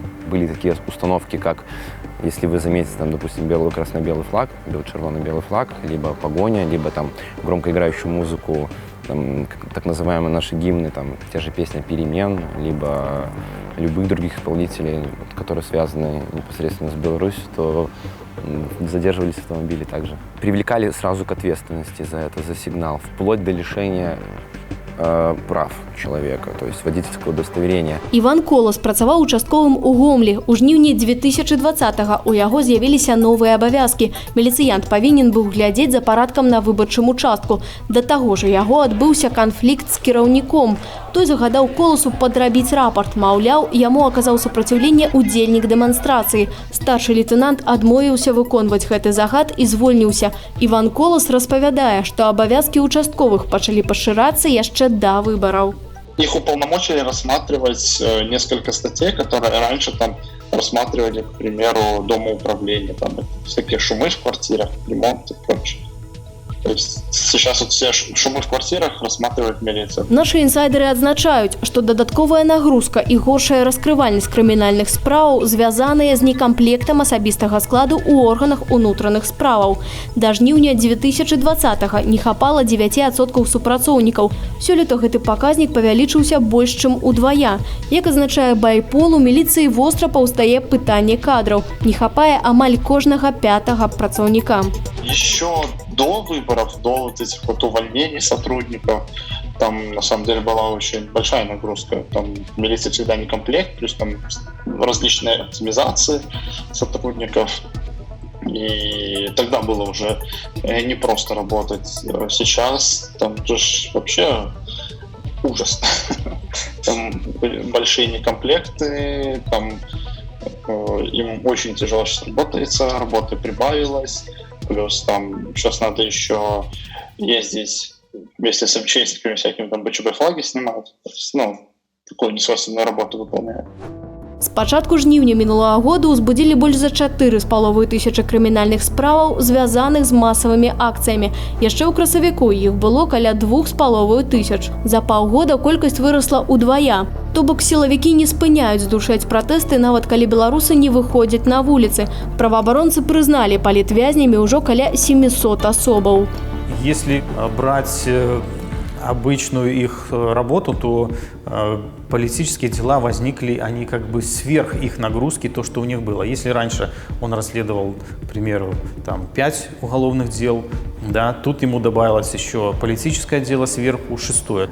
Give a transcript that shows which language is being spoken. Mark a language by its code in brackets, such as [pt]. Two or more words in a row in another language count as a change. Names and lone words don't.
[ru] Были такие установки, как если вы заметите, там, допустим, белый красно-белый флаг, червоно-белый флаг, либо погоня, либо там громко играющую музыку, там, так называемые наши гимны, там, те же песни «Перемен», либо любых других исполнителей, которые связаны непосредственно с Беларусью, то задерживались автомобили также. Привлекали сразу к ответственности за это, за сигнал, вплоть до лишения прав человека, то есть водительского удостоверения. [be] Іван Колас працаваў участковым у Гомлі. У жніўні 2020-го у яго з'явіліся новыя абавязкі. Міліцыянт павінен быў глядзець за парадкам на выбарчым участку. Да таго ж яго адбыўся канфлікт з кіраўніком. Той загадаў Коласу падрабіць рапорт. Маўляў, яму аказаў супраціўленне удзельнік дэманстрацыі. Старшы лейтенант адмовіўся выконваць гэты загад і звольніўся. Іван Колас распавядае, што абавязкі участковых пачалі пашырацца яшчэ [ru] до выборов. Их уполномочили рассматривать несколько статей, которые раньше там рассматривали, к примеру, домоуправление, там всякие шумы в квартирах, ремонт и прочее. То есть сейчас вот все шумы в квартирах рассматривает милиция. [be] Наши інсайдеры адзначаюць, што дадатковая нагрузка і горшая раскрывальнасць крымінальных спраў звязаныя з некамплектам асабістага складу ў органах унутраных справаў. Да жніўня 2020-го не хапала 9% супрацоўнікаў. Сёлета гэты паказнік павялічыўся больш чым удвая. Як азначае байпол, у міліцыі востра паўстае пытанне кадраў. Не хапае амаль кожнага 5-го працаўніка. [ru] Еще до выборов, до вот этих вот увольнений сотрудников, там на самом деле была очень большая нагрузка. Там милиция всегда не комплект, плюс там различные оптимизации сотрудников. И тогда было уже не просто работать. Сейчас там же вообще ужас. Там большие некомплекты, там им очень тяжело сейчас работается, работы прибавилось. Плюс там сейчас надо еще ездить вместе с МЧСниками всякими, там БЧБ флаги снимать. Ну, такую несвойственную работу выполняют. [be] З пачатку жніўня мінулага года ўзбудзілі больш за 4500 крымінальных справаў, звязаных з масавымі акцыямі. Яшчэ ў красавіку іх было каля 2500. За паўгода колькасць вырасла ўдвая. То бок сілавікі не спыняюць здушаць пратэсты, нават калі беларусы не выходзяць на вуліцы. Праваабаронцы прызналі палітвязнямі ўжо каля 700 асобаў. [ru] Если брать обычную их работу, то политические дела возникли, они как бы сверх их нагрузки, то, что у них было. Если раньше он расследовал, к примеру, там 5 уголовных дел, да, тут ему добавилось еще политическое дело сверху, 6-е.